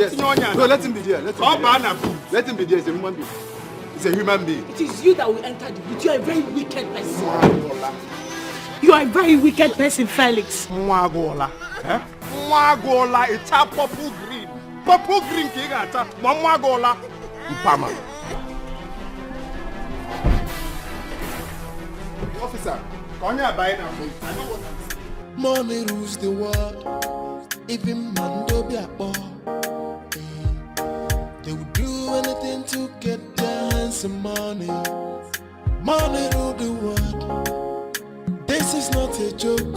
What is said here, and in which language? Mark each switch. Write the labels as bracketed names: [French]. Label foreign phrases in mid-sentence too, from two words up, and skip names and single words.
[English] Yes. No, let him be there. Let him be there. He's a human being. He's a human being. It is you that will enter the booth. You are a very wicked person. You are a very wicked person, Felix. [Ganda] Mwagola. Eh? [English] Mwagola, it's a purple green. Purple green [Ganda] kigata. Mwagola. Mpama. [English] Officer, can you buy now, please? I know what I'm saying. Money rules the world. Even man do be a boy. They would do anything to get their hands on money. Money rule the world. This is not a joke.